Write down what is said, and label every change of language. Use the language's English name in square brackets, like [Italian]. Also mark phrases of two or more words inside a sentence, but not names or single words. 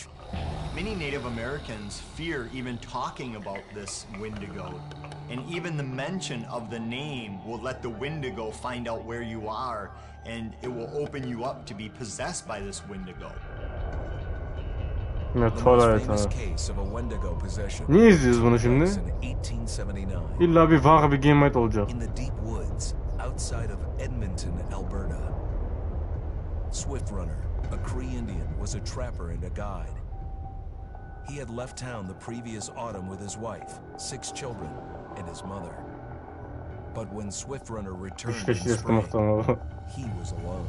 [English] Many Native Americans fear even talking about this Wendigo, and even the mention of the name will let the Wendigo find out where you are, and it will open you up to be possessed by this Wendigo. [German] Ja, [English] The [German] toll, [English] most famous [German] Alter. [English] case of a Wendigo possession [Turkish] Niye izliyoruz bunu şimdi? [English] was in 1879. [Turkish] İlla bir [German] vahre begebenheit [Turkish] olacak. [English] In the deep woods outside of Edmonton, Alberta. Swift Runner, a Cree Indian, was a trapper and a guide. He had left town the previous autumn with his wife, 6 children, and his mother. But when Swift Runner returned in spring, he was alone.